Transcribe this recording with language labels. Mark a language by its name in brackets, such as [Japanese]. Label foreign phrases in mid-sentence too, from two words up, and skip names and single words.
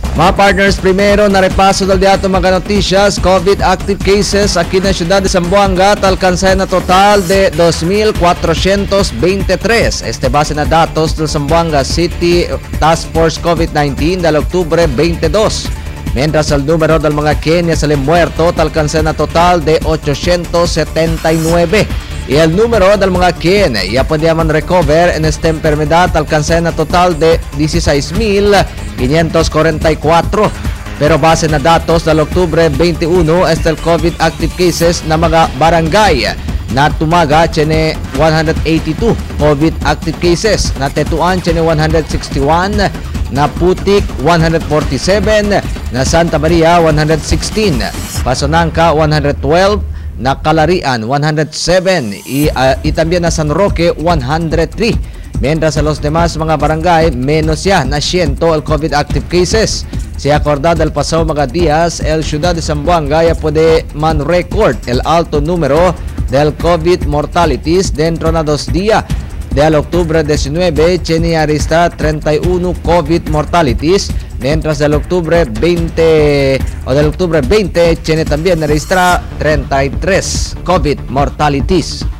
[Chavacano] Mga partners, primero na repaso dal diato mga noticias. [English] COVID active cases [Chavacano] aquí na siyudad de Zamboanga alcanza na total de 2,423. Este base na datos del Zamboanga City Task Force COVID-19 del Octubre 22. Mientras el número del mga Kenya sale muerto alcanza na total de 879. Y el número del mga quien ya podían recover en esta enfermedad alcanza na total de 16,544. Pero base na datos del Octubre 21, este el [English] COVID active cases [Chavacano] na mga barangay na Tumaga tiene 182 [English] COVID active cases, [Chavacano] na Tetuan tiene 161, na Putik 147, na Santa Maria 116, Pasonanca 112, na Calarian 107 y también na San Roque 103. Mientras a los demás mga barangay menos ya na 100 el [English] COVID active cases. [Chavacano] Si acordado del pasado mga días, el ciudad de Zamboanga ya puede man record el alto número del [English] COVID mortalities [Chavacano] dentro na 2 días. Del Octubre 19 tiene registrado 31 [English] COVID mortalities, [Chavacano] mientras del Octubre 20 tiene también registrado 33 [English] COVID mortalities.